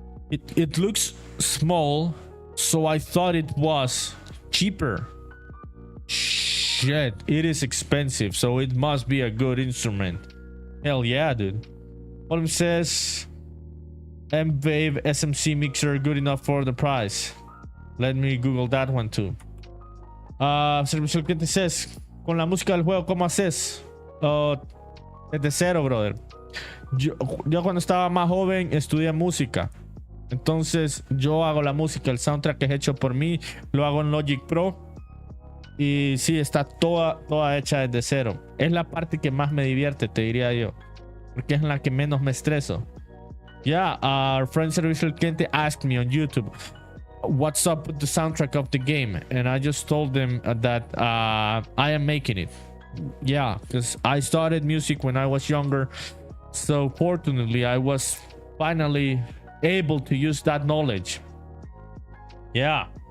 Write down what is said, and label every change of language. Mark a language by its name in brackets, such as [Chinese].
[English] It looks small, so I thought it was cheaper. Shit, it is expensive, so it must be a good instrument. Hell yeah, dude. Polyfilm says M-Wave SMC mixer good enough for the price. Let me Google that one too. [Spanish] Servicio al cliente [English] says, [Spanish] con la música del juego, ¿cómo haces? Desde cero, brother. Yo cuando estaba más joven estudié música. Entonces yo hago la música, el soundtrack es hecho por mí, lo hago en Logic Pro. Y sí, está toda hecha desde cero. Es la parte que más me divierte, te diría yo. Porque es la que menos me estreso. [English] Yeah, our friend Servicio al Cliente asked me on YouTube, what's up with the soundtrack of the game? And I just told them that I am making it. Yeah, because I started music when I was younger, so fortunately I was finally able to use that knowledge. Yeah.